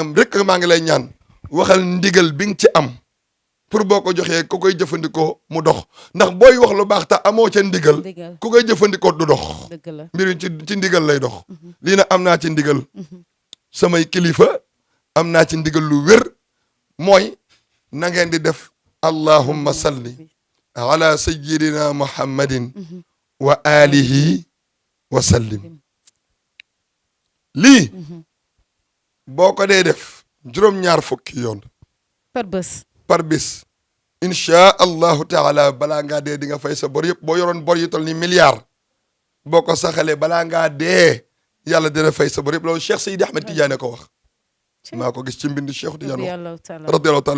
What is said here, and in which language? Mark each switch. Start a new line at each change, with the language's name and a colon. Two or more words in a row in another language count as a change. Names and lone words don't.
Wolof: rek maa ngi lay ñaan waxal ndigal bi nga ci am pour boo ko joxee ku koy jëfandikoo mu dox ndax booy wax lu baax te amoo ca ndigal ku koy jëfandikoo du dox mbir ci ndigal lay dox lii nag am naa ci ndigal samay kilifa am naa ci ndigal lu wér mooy na ngeen di def
Arabic: اللهم صل على سيدنا محمد وآله وسلم
Wolof: lii boo ko dee def juróom-ñaar fukki yoon par bés
Arabic: إن شاء الله تعالى
Wolof: balaa ngaa dee di nga fay sa bor yëpp boo yoroon bor yu tol ni milliard boo ko saxalee balaa ngaa dee yàlla dina fay sa bor yëpp loolu Cheikh Seydi Ahmed Tidiane ko wax maa ko gis ci mbind Cheikh Tidiane wax
Arabic: رضي الله تعالى